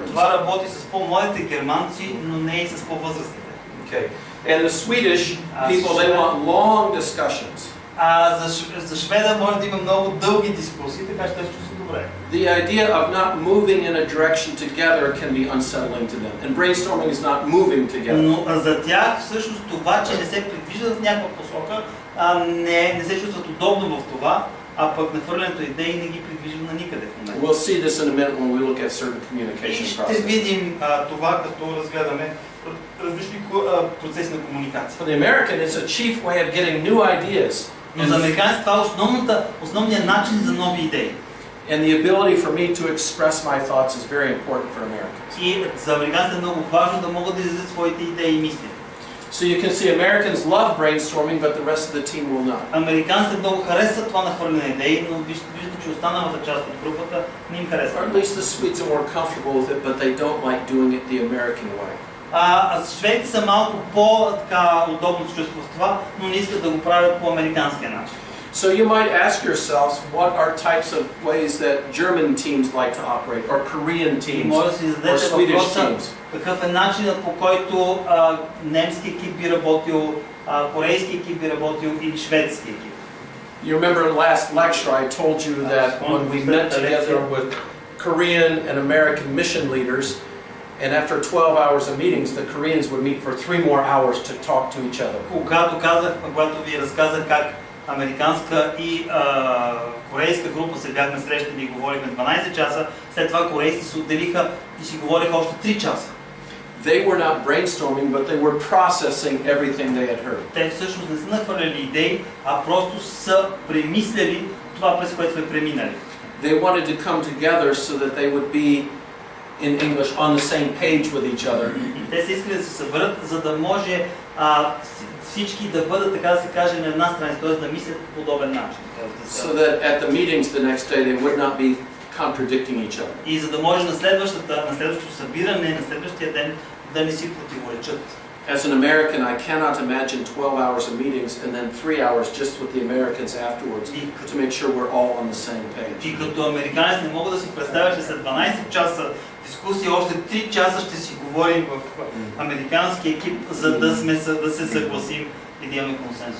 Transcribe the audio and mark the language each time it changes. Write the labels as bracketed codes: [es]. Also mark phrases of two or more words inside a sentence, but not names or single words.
[bg] Това работи с по-младите германци, но не и с по-възрастните. [en] Okay. And the Swedish people, they want long discussions. [bg] За шведа може да има много дълги дискусии, така че те ще се добре. [en] The idea of not moving in a direction together can be unsettling to them. And brainstorming is not moving together. [bg] Но за тях всъщност това, че не се придвижват в някаква посока, не се чувстват удобно в това, а пък нахвърлянето идеи не ги придвижва на никъде в момента. [en] We'll see this in a minute when we look at certain [bg] И [en] communication [bg] ще [en] processes. [bg] видим това, като разгледаме различни процеси на комуникация. [en] For the American, it's a chief way of getting new ideas. [bg] Но за американците това е основният начин за нови идеи. [en] And the ability for me to express my thoughts is very important for Americans. [bg] И за американците е много важно да могат да изразят своите идеи и мисли. [en] So you can see Americans love brainstorming, but the rest of the team will not. [bg] Американците много харесват това нахвърляне на идеи, но виждате, че останалата част от групата не им харесва. [en] Or at least the Swedes are more comfortable with it, but they don't like doing it the American way. [bg] Шведите са малко по-удобно се чувстват в това, но не искат да го правят по американския начин. [en] So you might ask yourselves, what are types of ways that German teams like to operate, or Korean teams, [bg] Може да си [en] or [bg] зададете [en] Swedish [bg] въпроса [en] teams? [bg] какъв е начинът, по който немски екип би работил, корейски екип би работил или шведски екип. [en] You remember in the last lecture I told you that when we met together with Korean and American mission leaders, and after 12 hours of meetings, the Koreans would meet for 3 more hours to talk to each other. [bg] Когато ви разказах как американска и корейска група се бяхме срещали и говорихме 12 часа, след това корейците се отделиха и си говориха още 3 часа. [en] they were not brainstorming, but they were processing everything they had heard. [bg] Те всъщност не са нахвърляли идеи, а просто са премисляли това, през което сме преминали. [en] They wanted to come together so that they would be, in English, on the same page with each other. [bg] И те са искали да се съберат, за да може всички да бъдат, така да се каже, на една страница, т.е. да мислят по подобен начин. [en] So that at the meetings the next day they would not be contradicting each other. [bg] И за да може на следващото събиране, на следващия ден да не си противоречат. [en] As an American, I cannot imagine 12 hours of meetings and then 3 hours just with the Americans afterwards to make sure we're all on the same page. [bg] И като американец не мога да си представя, че след 12 часа дискусия още 3 часа ще си говорим в американски екип, за да се съгласим и да имаме консенсус.